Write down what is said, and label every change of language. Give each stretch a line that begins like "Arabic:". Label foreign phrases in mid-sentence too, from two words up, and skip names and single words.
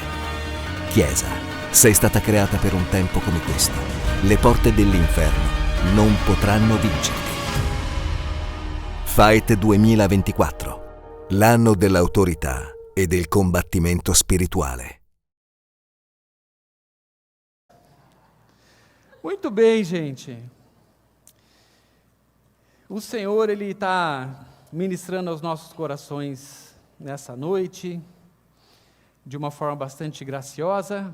Italian: Chiesa, sei stata creata per un tempo come questo. Le porte dell'inferno non potranno vincerti. Fight 2024, l'anno dell'autorità e del combattimento spirituale.
Portuguese: Muito bem, gente. O Senhor, Ele está ministrando aos nossos corações nessa noite, de uma forma bastante graciosa.